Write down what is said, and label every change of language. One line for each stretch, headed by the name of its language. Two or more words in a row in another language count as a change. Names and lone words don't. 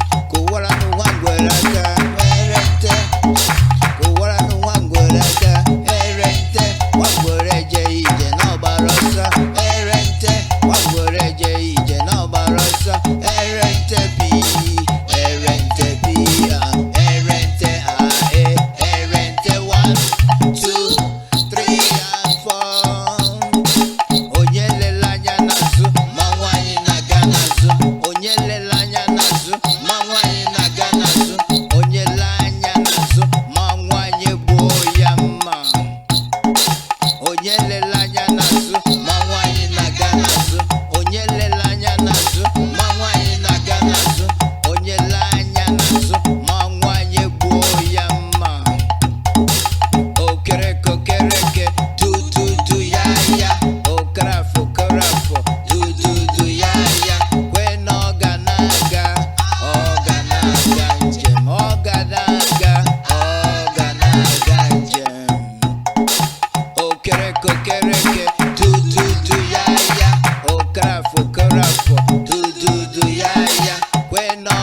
Igbo: Kụwara nụ nwa ngwere aka, were nte. Kụwara nụ nwa ngwere aka, were nte. Nwa ngwere eje ije n'ọgbara ọsọ, were nte. Nwa ngwere eje ije n'ọgbara ọsọ, were nte bi, were nte bi, ah, were nte ah, eh, were nte
English: one, two. Three and four.
Igbo: Onye lele anya n'azụ, ma nwaanyị na-aga n'azụ. Onye lele anya n'azụ, ma nwaanyị na-aga n'azụ. Onye le anya n'azụ, ma nwaanyị gbuo ya mma. Onye lele anya n'azụ, ma nwaanyị na-aga n'azụ. Onye lele anya n'azụ, ma nwaanyị na-aga n'azụ. Onye le anya n'azụ, ma nwaanyị gbuo ya mma. Okereke, okereke, tu, tu, tu, ya, ya. Okorafo, okorafo, tu, tu, tu, ya, ya. Kwe na ọ ga na-aga, ọ ga na-aga njem, ọ ga na-aga, ọ ga na-aga njem. Okereke, okereke, tu, tu, tu, ya, ya. Okorafo, okorafo, tu, tu, tu, ya, ya. Kwe